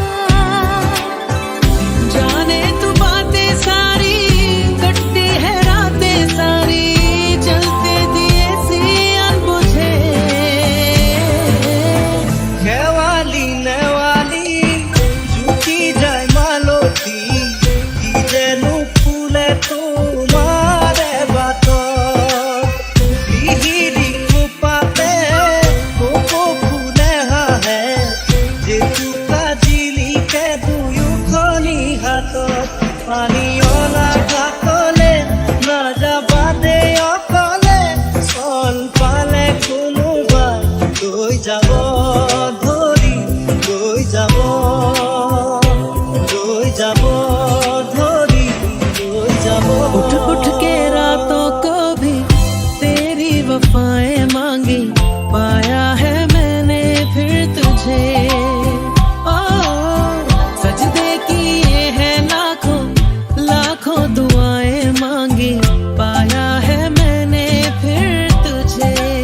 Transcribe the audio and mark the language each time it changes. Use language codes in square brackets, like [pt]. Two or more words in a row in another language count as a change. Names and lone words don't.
[hi] जाने तू बातें सारी कटती है रातें सारी चलते दिए सी अनबुझे [as] খেৱালি নেৱালি জুতি যায় মালতী কি যেনো ফুলে তোমাৰে বাটত লিহিৰি খোপাতে কপৌ ফুলে হাঁহে জেতুকা জিলিকে দুয়োখনি হাতত পানী অনা ঘাটলে নাযাবা দে অকলে চল পালে কোনোবাই লৈ যাব ধৰি লৈ যাব লৈ যাব ধৰি লৈ যাব [hi] उठ उठ के रातों को भी तेरी वफाएं मांगी पाया है मैंने फिर तुझे ओ सजदे किए हैं लाखों लाखों दुआएं मांगी पाया है मैंने फिर तुझे